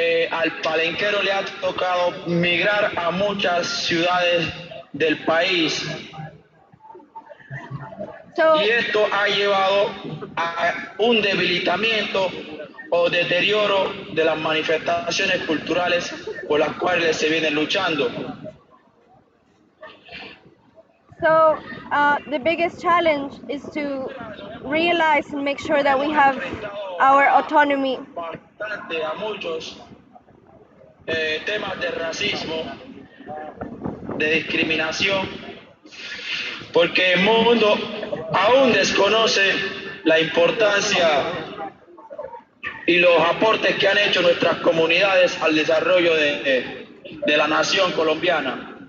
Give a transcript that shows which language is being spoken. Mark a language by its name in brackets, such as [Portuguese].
[Spanish] al palenquero le ha tocado migrar a muchas ciudades del país. Y esto ha llevado a un debilitamiento o deterioro de las manifestaciones culturales por las cuales se vienen luchando. [English] So the biggest challenge is to realize and make sure that we have our autonomy. [Spanish] A muchos temas de racismo, de discriminación, porque el mundo aún desconoce la importancia y los aportes que han hecho nuestras comunidades al desarrollo de la nación colombiana.